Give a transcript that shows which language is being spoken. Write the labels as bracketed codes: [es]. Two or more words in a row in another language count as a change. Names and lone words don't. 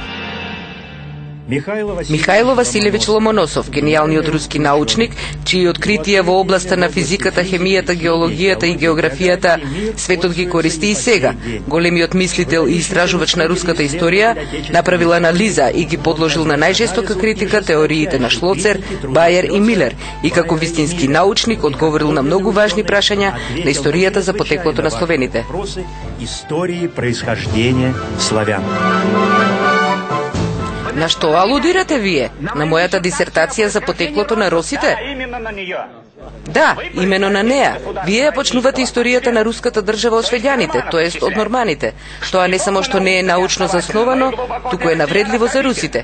[mk] Михајло Василевич Ломоносов, генијалниот руски научник, чии откритија во областа на физиката, хемијата, геологијата и географијата светот ги користи и сега. Големиот мислител и истражувач на руската историја направил анализа и ги подложил на најжестока критика теориите на Шлоцер, Бајер и Милер и како вистински научник одговорил на многу важни прашања на историјата за потеклото на словените. [ru] Истории происхождения славян. [mk] На што алудирате вие? На мојата дисертација за потеклото на русите? Да, имено на неа. Вие ја почнувате историјата на руската држава од швеѓаните, тоест од норманите. Тоа не само што не е научно засновано, туку е навредливо за русите.